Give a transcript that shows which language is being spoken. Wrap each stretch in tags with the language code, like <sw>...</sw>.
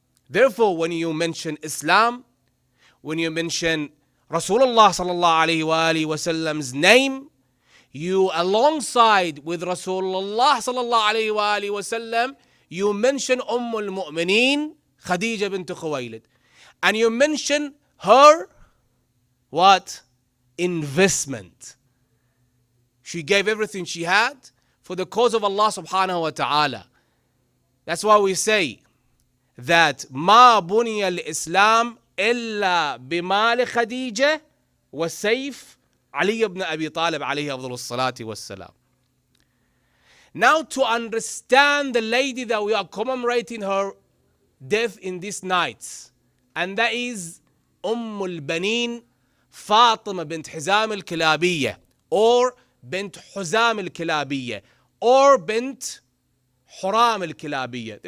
<en>Therefore, when you mention Islam, when you mention Rasulullah sallallahu alayhi wa sallam's name, you alongside with Rasulullah sallallahu alayhi wa sallam, you mention al-Mu'mineen Khadija bint Khuwaylid. And you mention her, what? Investment. She gave everything she had for the cause of Allah subhanahu wa ta'ala. That's why we say that</en> <ar>ما بني الإسلام إلا بمال خديجة وسيف علي بن أبي طالب عليه أفضل الصلاة والسلام.</ar> <en>Now to understand the lady that we are commemorating her death in this night, and that is Baneen Fatima bint Hizam al-Kilabiyya, or bint Huzam al-Kilabiyya, or bint Huram al-Kilabiyya.</en>